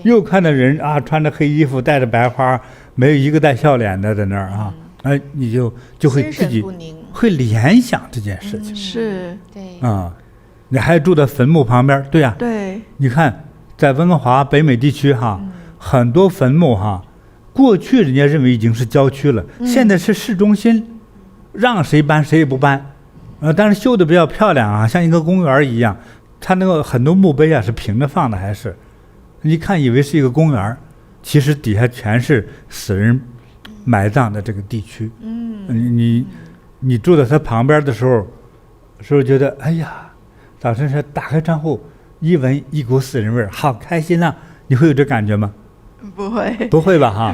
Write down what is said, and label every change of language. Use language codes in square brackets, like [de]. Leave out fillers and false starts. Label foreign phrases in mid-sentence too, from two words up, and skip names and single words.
[zh] 又看到人穿着黑衣服，戴着白花，沒有一個帶笑臉的在那兒你就會自己會聯想這件事情。是。對。你還住在墳墓旁邊，對呀。對。你看，在溫哥華北美地區很多墳墓過去人家認為已經是郊區了，現在是市中心，讓誰搬誰也不搬，但是修的比較漂亮像一個公園一樣，它那個很多墓碑是平着放的，還是一看以為是一個公園，其實底下全是死人埋葬的這個地區。你住在它旁邊的時候，是不是覺得哎呀，早晨是打開窗戶一聞一股死人味兒，好開心啊？你會有這感覺嗎？不會吧